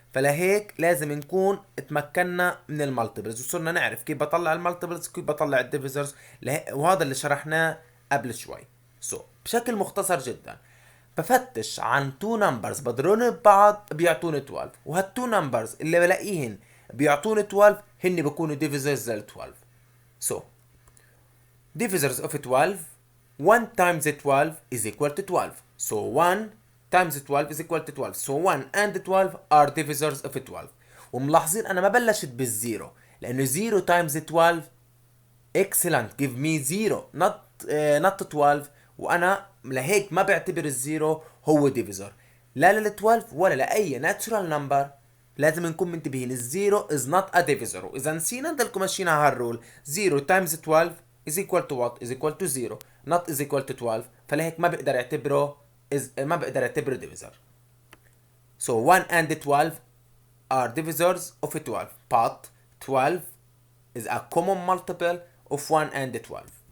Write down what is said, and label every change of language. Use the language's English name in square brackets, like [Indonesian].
[Arabic] فلهيك لازم نكون اتمكنا من المالتيبلز وصرنا نعرف كيف بطلع المالتيبلز وكيف بطلع الديفيزرز، وهذا اللي شرحناه قبل شوي. بشكل مختصر جدا بفتش عن 2 نمبرز بضربهم ببعض بيعطوني 12، وهال2 نمبرز اللي بلاقيهن بيعطوني 12 هن بكونوا ديفيزرز لل 12. [English] So divisors of 12, 1 times 12 is equal to 12. So 1 times 12 is equal to 12. So 1 and 12 are divisors of 12. [Arabic] وملاحظين انا ما بلشت بالزيرو لانه [English] 0 times 12 excellent give me 0 not 12، [Arabic] وانا لهيك ما بعتبر الزيرو هو ديفيزور لا لل 12 ولا لاي ناتشورال نمبر. لازم نكون منتبهين الزيرو [English] is not a divisor، [Arabic] واذا نسينا نضلكم ماشيين على هالرول [English] 0 times 12 is equal to what? is equal to 0 not is equal to 12. [Arabic] فلهيك ما بقدر اعتبره divisor. [English] So 1 and 12 are divisors of 12, but 12 is a common multiple of 1 and 12.